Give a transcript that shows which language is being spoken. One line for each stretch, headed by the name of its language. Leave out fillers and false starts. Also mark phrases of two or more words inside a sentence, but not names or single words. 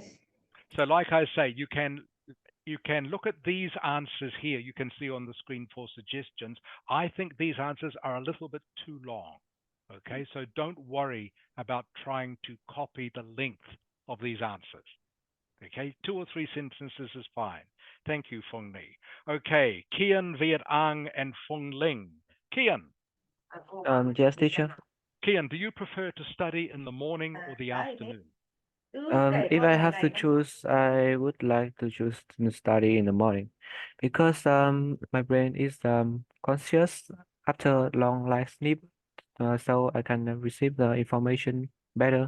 English: So, like I say, you can look at these answers here. You can see on the screen for suggestions. I think these answers are a little bit too long. Okay, so don't worry about trying to copy the length of these answers. Okay, 2 or 3 sentences is fine. Thank you, Phung Ni. Okay, Kian, Viet Ang, and Phung Ling. Kian, Yes, teacher. Kian, do you prefer to study in the morning or the afternoon? If I have to choose, I would like to choose to study in the morning because my brain is conscious after long light sleep, so I can receive the information better.